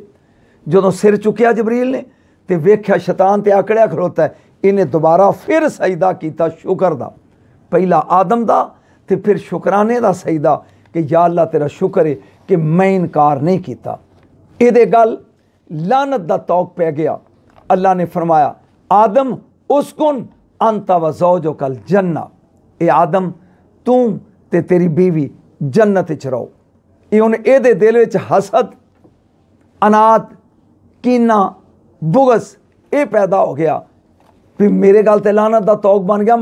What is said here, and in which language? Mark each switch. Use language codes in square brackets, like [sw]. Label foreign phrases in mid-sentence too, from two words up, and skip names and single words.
[pa] جدوں سر چکیا جبریل نے تو ویکھیا شیطان تے آکڑیا کھلوتا ہے، انہیں دوبارہ فیر سجدہ کیا شکر دا، پہلا آدم دا تے فیر شکرانے دا سجدہ کہ یا اللہ تیرا شکر ہے کہ میں انکار نہیں کیا. یہ گل لعنت دا طوق پے گیا. اللہ نے فرمایا آدم [ar] اسكن أنت و زوجك الجنة, [pa] اے آدم تو تے تیری بیوی جنت چ رہو. یہ ہن ایہدے دل وچ حسد، عناد، کینہ، بغض یہ پیدا ہو گیا بھی میرے گل تے لعنت دا طوق بن گیا.